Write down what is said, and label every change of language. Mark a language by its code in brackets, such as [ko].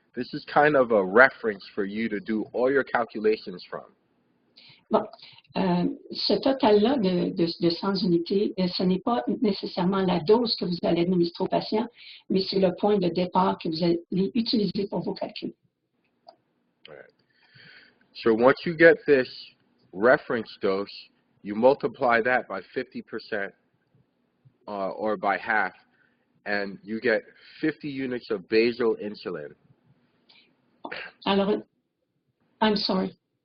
[en] This is kind of a reference for you to do all your calculations from. [fr] Bon, ce total-là de 100 unités, ce n'est pas nécessairement la dose que vous allez administrer au patient, mais c'est le point de départ que vous allez utiliser pour vos calculs. [en] All right. So once you get this reference dose, you multiply that by 50% or by half, and you get 50 units of basal insulin. Alors, I'm sorry.